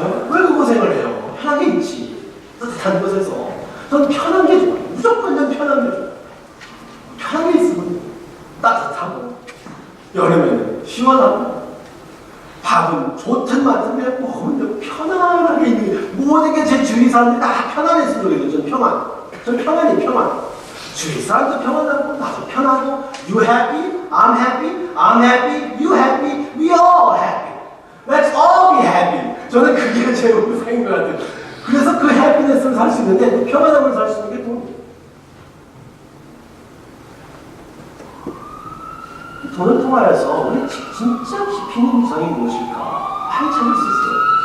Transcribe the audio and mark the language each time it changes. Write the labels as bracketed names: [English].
[Korean] 왜 그 고생을 해요? 편하게 있지. 따뜻한 곳에서. 저는 편한 게 좋아요. 무조건 전 편한 게 좋아요. 편하게 있으면 따뜻하고, 여름에는 시원하고, 밥은 좋든 말든 그냥 먹으면 편안하게 있는 게, 모든 게 제 주위 사람들이 다 편안했으면 좋겠어요. 저는 평안. 저는 평안. 주위 사람도 평안하고, 나도 편하고, [English] you happy, I'm happy, I'm happy, you happy, we all happy. Let's all be happy. [Korean] 저는 그게 제 우상인 것 같아요. 그래서 그 해피니스를 살 수 있는데, 그 평안함을 살 수 있는 게 돈이에요. 돈을 통하여서 우리 진짜 깊이 있는 우상이 무엇일까? 많이 찾을 수 있어요.